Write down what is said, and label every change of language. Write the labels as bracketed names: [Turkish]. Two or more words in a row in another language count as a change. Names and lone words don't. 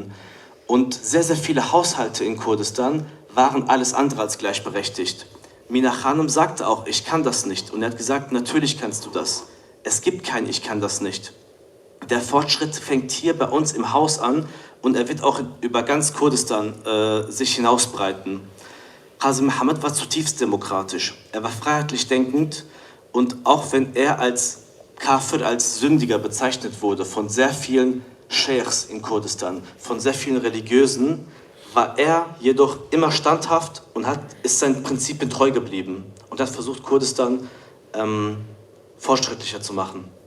[German] Und sehr, sehr viele Haushalte in Kurdistan waren alles andere als gleichberechtigt. Mîna Xanim sagte auch, ich kann das nicht. Und er hat gesagt, natürlich kannst du das. Es gibt kein Ich kann das nicht. Der Fortschritt fängt hier bei uns im Haus an und er wird auch über ganz Kurdistan sich hinausbreiten. Qazî Mihemed war zutiefst demokratisch. Er war freiheitlich denkend und auch wenn er als Kafir, als Sündiger bezeichnet wurde von sehr vielen Scheichs in Kurdistan, von sehr vielen Religiösen, war er jedoch immer standhaft und ist seinen Prinzipien treu geblieben und hat versucht, Kurdistan fortschrittlicher zu machen.